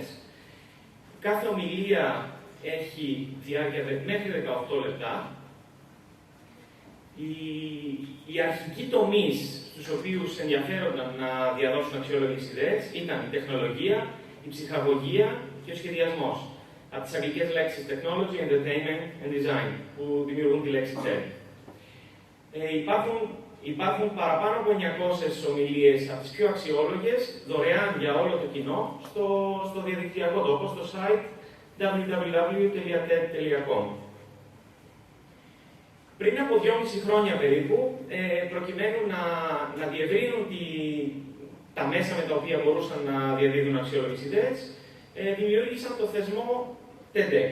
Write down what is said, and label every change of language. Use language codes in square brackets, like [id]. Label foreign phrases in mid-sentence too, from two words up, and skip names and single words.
[el] Κάθε ομιλία έχει διάρκεια μέχρι 18 λεπτά. Οι αρχικοί τομείς στους οποίους ενδιαφέρονταν να διαδώσουν αξιόλογες ιδέες ήταν η τεχνολογία, η ψυχαγωγία και ο σχεδιασμός. Από τις αγγλικές λέξεις [en] technology, entertainment and design, [el] που δημιουργούν τη λέξη TED. Υπάρχουν παραπάνω από 900 ομιλίες από τις πιο αξιόλογες, δωρεάν για όλο το κοινό, στο διαδικτυακό τόπο, στο site www.ted.com. Πριν από 2,5 χρόνια περίπου, προκειμένου να διευρύνουν τα μέσα με τα οποία μπορούσαν να διαδίδουν αξιόλογες ιδέες, δημιούργησαν το θεσμό TEDx.